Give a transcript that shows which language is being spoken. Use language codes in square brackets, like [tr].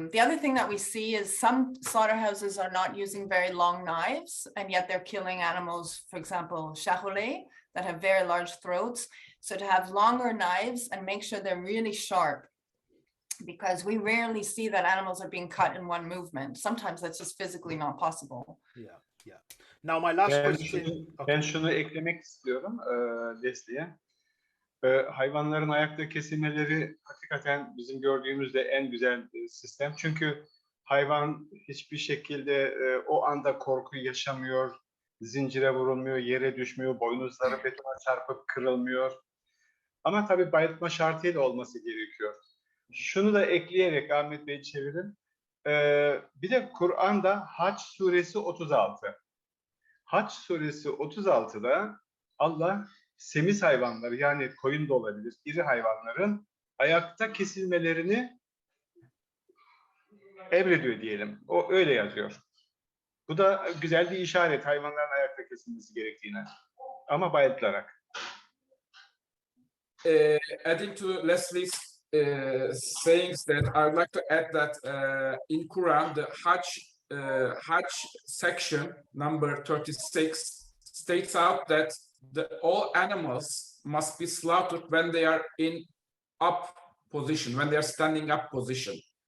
[en] The other thing that we see is some slaughterhouses are not using very long knives, and yet they're killing animals, for example, charolais, that have very large throats. So to have longer knives and make sure they're really sharp, because we rarely see that animals are being cut in one movement. Sometimes that's just physically not possible. Yeah, yeah. Now my last question. [tr] Ben şunu eklemek istiyorum Leslie'ye. Hayvanların ayakta kesilmeleri hakikaten bizim gördüğümüzde en güzel sistem. Çünkü hayvan hiçbir şekilde o anda korkuyu yaşamıyor, zincire vurulmuyor, yere düşmüyor, boynuzları betona çarpıp kırılmıyor. Ama tabii bayıltma şartıyla olması gerekiyor. Şunu da ekleyerek Ahmet Bey çevirin. Bir de Kur'an'da Hac suresi 36. Hac suresi 36'da Allah semiz hayvanları, yani koyun da olabilir, iri hayvanların ayakta kesilmelerini emrediyor diyelim. O öyle yazıyor. Bu da güzel bir işaret, hayvanların ayakta kesilmesi gerektiğine. Ama bayıltılarak. [en] Adding to Leslie's sayings, that I'd like to add that in Quran, the Hajj section number 36 states out that all animals must be slaughtered when they are in up position, when they are standing up position.